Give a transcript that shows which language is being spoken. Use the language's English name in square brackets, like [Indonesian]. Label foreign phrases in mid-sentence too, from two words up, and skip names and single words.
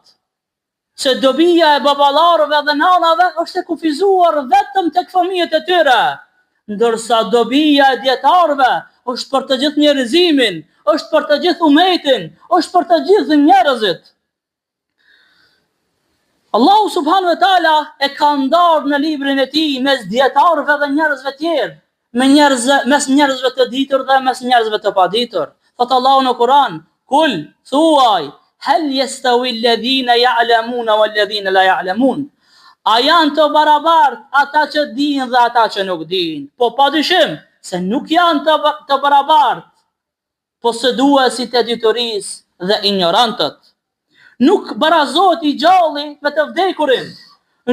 [Albanian] Se dobia e baballarëve dhe nanave është e kufizuar vetëm tek fëmijët e tyre, ndërsa dobia e dietarëve është për të gjithë njerëzimin, është për të gjithë umetin, është për të gjithë njerëzit. Allahu [Arabic] سبحانه وتعالى [Albanian] e ka ndarë në librin e Tij mes dietarëve dhe njerëzve tjerë, mes njerëzve të ditur dhe mes njerëzve të paditur. Thot Allahu në Kur'an, kul thuaj, [Arabic] هل يستوي الذين يعلمون والذين لا يعلمون. [Albanian] A janë të barabartë ata që dinë dhe ata që nuk dinë? Po padyshim se nuk janë të barabartë posëduesit e diturisë dhe ignorantët. Nuk barazohet I gjalli me të vdekurin.